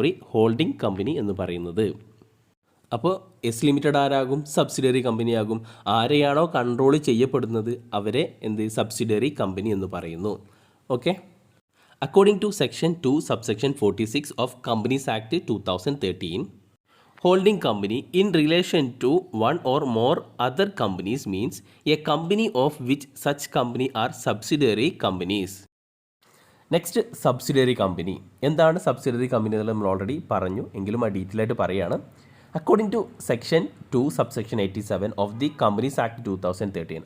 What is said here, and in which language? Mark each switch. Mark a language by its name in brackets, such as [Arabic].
[Malayalam] Holding company എന്ന് പറയുന്നത്. അപ്പോൾ എസ് ലിമിറ്റഡ് ആരാകും? സബ്സിഡറി കമ്പനിയാകും. ആരെയാണോ കൺട്രോൾ ചെയ്യപ്പെടുന്നത് അവരെ സബ്സിഡറി കമ്പനി എന്ന് പറയുന്നു. [English] Okay, according to section 2 subsection 46 of companies act 2013, holding company in relation to one or more other companies means a company of which such company are subsidiary companies. Next, subsidiary company. [Malayalam] എന്താണ് subsidiary company എന്നുള്ളത് നമ്മൾ already പറഞ്ഞു, എങ്കിലും ആ detail ആയിട്ട് പറയുകയാണ്. [English] According to section 2 subsection 87 of the companies act 2013.